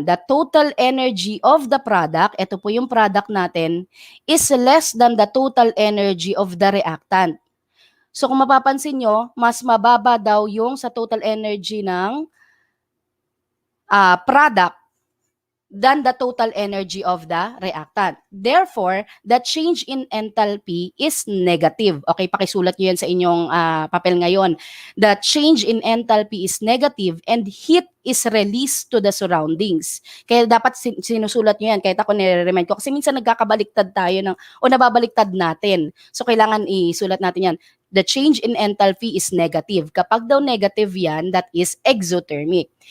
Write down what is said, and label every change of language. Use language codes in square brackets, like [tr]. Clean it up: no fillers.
[en] The total energy of the product, [tl] ito po yung product natin, [en] is less than the total energy of the reactant. [tl] So kung mapapansin nyo, mas mababa daw yung sa total energy ng product [en] than the total energy of the reactant. Therefore, the change in enthalpy is negative. [tl] Okay, pakisulat nyo yan sa inyong papel ngayon. [en] The change in enthalpy is negative and heat is released to the surroundings. [tl] Kaya dapat sinusulat nyo yan. Kahit ako nire-remind ko. Kasi minsan nagkakabaliktad tayo o nababaliktad natin. So, kailangan isulat natin yan. [en] The change in enthalpy is negative. [tl] Kapag daw negative yan, [en] that is exothermic.